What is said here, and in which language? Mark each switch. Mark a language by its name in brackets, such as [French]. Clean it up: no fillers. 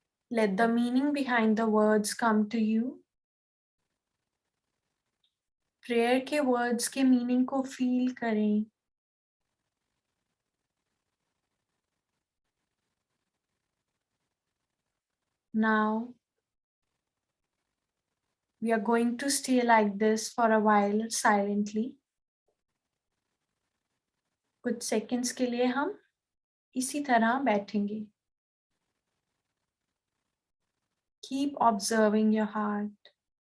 [English] Let the meaning behind the words come to you. [Hindi] Prayer के words के meaning को feel करें. [English] Now, we are going to stay like this for a while silently. [Hindi] कुछ seconds के लिए हम इसी तरह बैठेंगे. [English] Keep observing your heart.